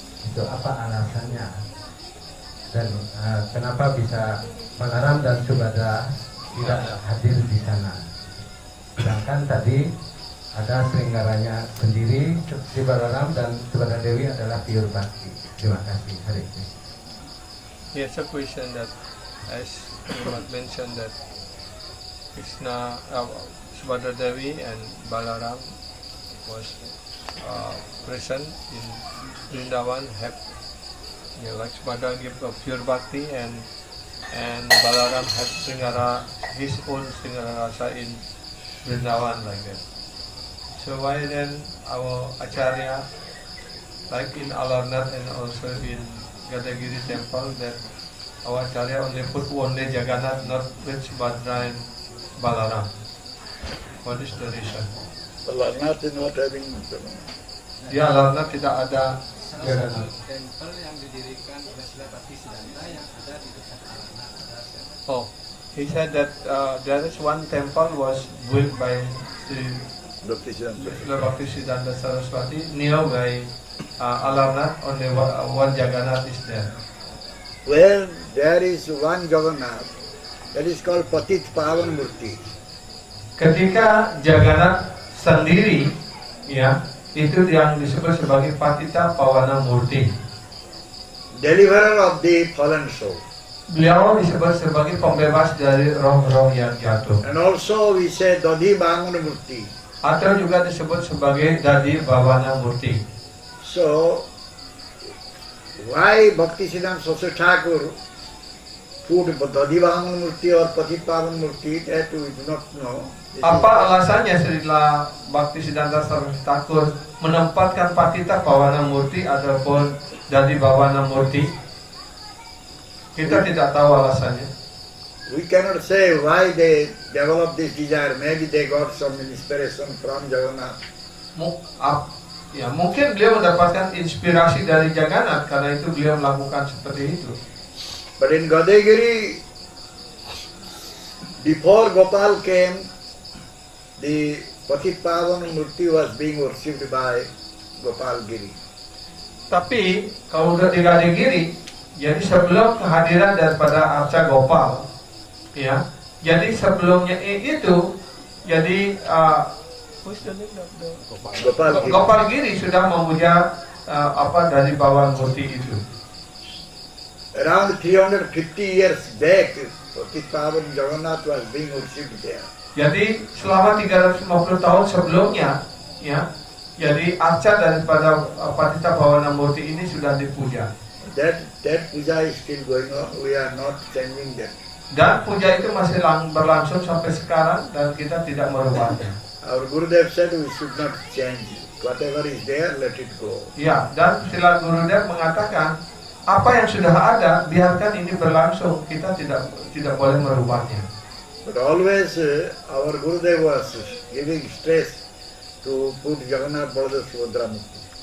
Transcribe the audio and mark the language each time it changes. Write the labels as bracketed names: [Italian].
[Indonesian] Itu apa alasannya? Dan kenapa bisa Balaram dan Subhadra tidak hadir di sana? Sedangkan tadi ada Sringgaranya sendiri, Sri Balaram dan Subhadra Dewi adalah [English] pure bhakti. [Indonesian] Terima kasih. Hare Krishna. [English] Yes, a question that, as Prabhupada mentioned, that Krishna, Subhadra Devi and Balaram was present in Vrindavan, have, like Subhadra give a pure bhakti, and Balaram had Sringara, his own Sringara rasa in Vrindavan, like that. So why then our Acharya, like in Alarnath and also in Gadagiri temple, that our Acharya only put only Jagannath, not with Subhadra and Balaram? What is the reason? Alarnath is not having. [Indonesian] Di Alarnath tidak ada Jagannath. Tempel yang didirikan oleh Srila Bhaktisiddhanta yang ada di dekat Alarnath. [English] Oh, he said that there is one temple was built by Srila Bhaktisiddhanta Saraswati nearby Alarnath. Only one Jagannath is there. Where there is one Jagannath, that is called Patit Pavan Murti. [Indonesian] Ketika Jagannath sendiri, ya, itu yang disebut sebagai Patita Pawana Murti. [English] Deliverer of the fallen soul. [Indonesian] Beliau disebut sebagai pembebas dari roh-roh yang jatuh. [English] And also we say Dadi Bangana Murti. [Indonesian] Atau juga disebut sebagai Dadi Bhavana Murti. [English] So, why Bhaktisiddhanta Saraswati Thakur put Dadi Bangana Murti or Patit Pavan Murti, that we do not know. [Indonesian] Apa alasannya Srila Bhaktisiddhanta Saraswati Thakur menempatkan Patita Pawana Murti ataupun Dadi Bhavana Murti? Kita tidak tahu alasannya. [English] We cannot say why they developed this desire. Maybe they got some inspiration from Jagannath. [Indonesian] Mungkin beliau mendapatkan inspirasi dari Jagannath, karena itu beliau melakukan seperti itu. [English] But in Gadagiri, before Gopal came, the Patit Pavan Murti was being worshipped by Gopal Giri. [Indonesian] Tapi kalau udah di Gadagiri, jadi sebelum kehadiran daripada Arca Gopal, ya, jadi sebelumnya itu, jadi Gopal Giri. Gopal Giri sudah memuja dari bawah murti itu. [English] Around 350 years back, Patit Pavan Jagannath was being worshipped there. [Indonesian] Jadi selama 350 tahun sebelumnya, ya, jadi arca daripada Patita Bhavana Murti ini sudah dipuja. [English] That puja is still going on. We are not changing that. [Indonesian] Dan puja itu masih berlangsung sampai sekarang dan kita tidak merubahnya. [English] Our Gurudev said we should not change it. Whatever is there, let it go. [Indonesian] Ya, dan Srila Gurudev mengatakan apa yang sudah ada biarkan ini berlangsung, kita tidak boleh merubahnya. [English] But always our Gurudev was giving stress to put Jagannath Baladev Subhadra Murti.